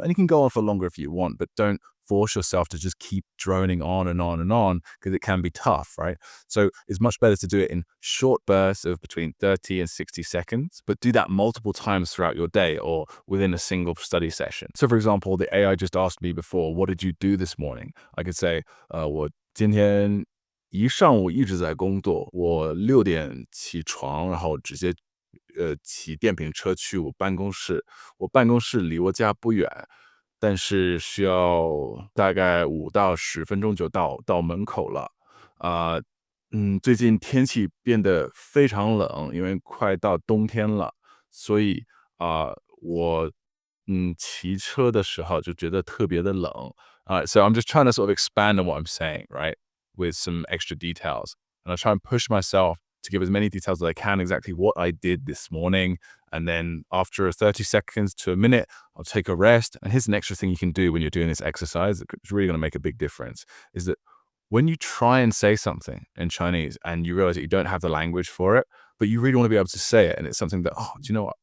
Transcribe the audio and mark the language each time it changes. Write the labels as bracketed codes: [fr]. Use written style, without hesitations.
[en] And you can go on for longer if you want, but don't force yourself to just keep droning on and on and on, because it can be tough, right? So it's much better to do it in short bursts of between 30 and 60 seconds, but do that multiple times throughout your day or within a single study session. So for example, the AI just asked me before, what did you do this morning? I could say, [zh] 我今天一上午一直在工作，我6点起床，然后直接骑电瓶车去我办公室，我办公室离我家不远，但是需要大概5到10分钟就到门口了。最近天气变得非常冷，因为快到冬天了，所以我骑车的时候就觉得特别的冷。 [en] So I'm just trying to sort of expand on what I'm saying, right, with some extra details. And I try and push myself to give as many details as I can, exactly what I did this morning. And then after 30 seconds to a minute, I'll take a rest. And here's an extra thing you can do when you're doing this exercise. It's really going to make a big difference, is that when you try and say something in Chinese and you realize that you don't have the language for it, but you really want to be able to say it, and it's something that, do you know what?